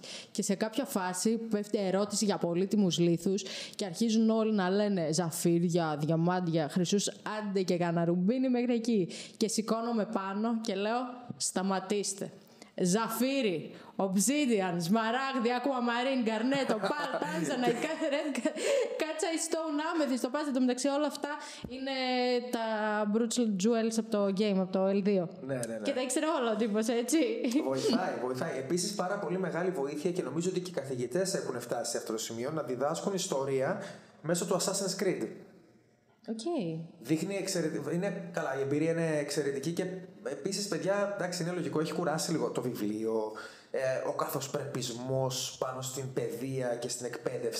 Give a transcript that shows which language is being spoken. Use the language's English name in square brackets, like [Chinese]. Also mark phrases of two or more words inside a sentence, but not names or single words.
[Greek] Και σε κάποια φάση πέφτει ερώτηση για πολύτιμους λίθους και αρχίζουν όλοι να λένε ζαφύρια, διαμάντια, χρυσούς, άντε και κανένα ρουμπίνι μέχρι εκεί. Και σηκώνομαι πάνω και λέω: σταματήστε. Ζαφύρι, obsidian, σμαράγδι, [English] aquamarine, garnet, opal, tanzanite, catchite stone, amethyst, [Greek] το πάζι. Το μεταξύ όλα αυτά είναι τα [English] brutal jewels [Greek] από το game, από το L2. Ναι. Και τα ήξερε όλα ο τύπος, έτσι. Βοηθάει. Επίσης πάρα πολύ μεγάλη βοήθεια και νομίζω ότι και οι καθηγητές έχουν φτάσει σε αυτό το σημείο να διδάσκουν ιστορία μέσω του Assassin's Creed. Okay. Δείχνει είναι καλά, η εμπειρία είναι εξαιρετική και επίσης, παιδιά, εντάξει, είναι λογικό, έχει κουράσει λίγο το βιβλίο, ο καθοσπρεπισμός πάνω στην παιδεία και στην εκπαίδευση.